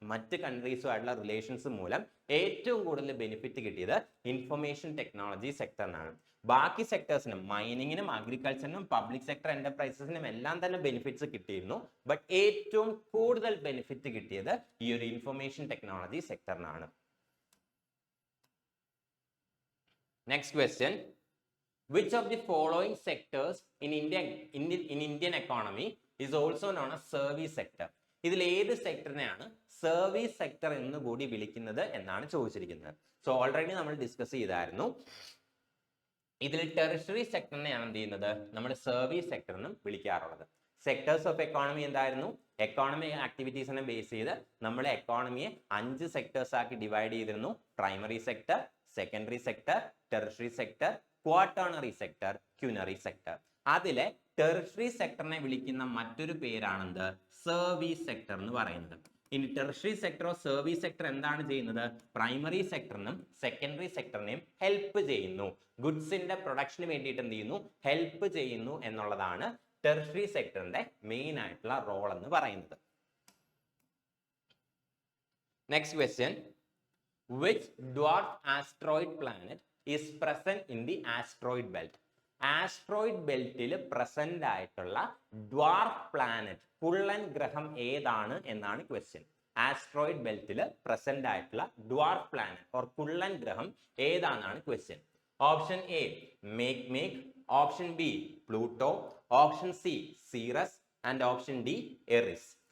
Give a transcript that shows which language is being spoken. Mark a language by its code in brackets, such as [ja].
[ml] മറ്റ് കൺട്രീസുമായിട്ടുള്ള റിലേഷൻസ് മൂലം ഏറ്റവും കൂടുതൽ ബെനിഫിറ്റ് കിട്ടിയത് ഇൻഫർമേഷൻ ടെക്നോളജി സെക്ടറിനാണ്. ബാക്കി സെക്ടേഴ്സിനും, മൈനിങ്ങിനും അഗ്രികൾച്ചറിനും പബ്ലിക് സെക്ടർ എന്റർപ്രൈസസിനും എല്ലാം തന്നെ ബെനിഫിറ്റ്സ് കിട്ടിയിരുന്നു. ബട്ട് ഏറ്റവും കൂടുതൽ ബെനിഫിറ്റ് കിട്ടിയത് ഈ ഒരു information technology സെക്ടറിനാണ്. Next question. [en] Which of the following sectors in Indian economy is also known as service sector? [ml] ഇതിൽ ഏത് സെക്ടറിനെയാണ് സർവീസ് സെക്ടർ എന്ന് കൂടി വിളിക്കുന്നത് എന്നാണ് ചോദിച്ചിരിക്കുന്നത്. സോ ഓൾറെഡി നമ്മൾ ഡിസ്കസ് ചെയ്തായിരുന്നു. ഇതിൽ ടെറിഷറി സെക്ടറിനെയാണ് എന്ത് ചെയ്യുന്നത്, നമ്മൾ സർവീസ് സെക്ടർ എന്നും വിളിക്കാറുള്ളത്. സെക്ടേഴ്സ് ഓഫ് എക്കോണമി എന്തായിരുന്നു, എക്കോണമി ആക്ടിവിറ്റീസിനെ ബേസ് ചെയ്ത് നമ്മളെ എക്കോണമിയെ 5 സെക്ടേഴ്സ് ആക്കി ഡിവൈഡ് ചെയ്തിരുന്നു. Primary sector, secondary sector, tertiary sector, quaternary sector, ക്യൂനറി sector. അതിലെ ടെറിഷറി സെക്ടറിനെ വിളിക്കുന്ന മറ്റൊരു പേരാണെന്ത്, സർവീസ് സെക്ടർ എന്ന് പറയുന്നത്. ഇനി ടെറിഷറി സെക്ടറോ സർവീസ് സെക്ടർ എന്താണ് ചെയ്യുന്നത്, പ്രൈമറി സെക്ടറിനും സെക്കൻഡറി സെക്ടറിനെയും ഹെൽപ്പ് ചെയ്യുന്നു. ഗുഡ്സിന്റെ പ്രൊഡക്ഷന് വേണ്ടിയിട്ട് എന്ത് ചെയ്യുന്നു, ഹെൽപ്പ് ചെയ്യുന്നു എന്നുള്ളതാണ് ടെറിഷറി സെക്ടറിന്റെ മെയിൻ ആയിട്ടുള്ള റോൾ എന്ന് പറയുന്നത്. Next question. [en] Which dwarf asteroid planet is present in the asteroid belt? [ml] Asteroid ബെൽറ്റിൽ present ആയിട്ടുള്ള ഡ്വാർഫ് പ്ലാനറ്റ്, കുള്ളൻ ഗ്രഹം ഏതാണ് എന്നാണ് ക്വസ്റ്റ്യൻ. ആസ്ട്രോയിഡ് ബെൽറ്റിൽ പ്രസന്റ് ആയിട്ടുള്ള ഡ്വാർഫ് പ്ലാനറ്റ് ഓർ കുള്ളൻ ഗ്രഹം ഏതാണെന്നാണ് question. Option A make, option B Pluto, option C serous and option D Airy's.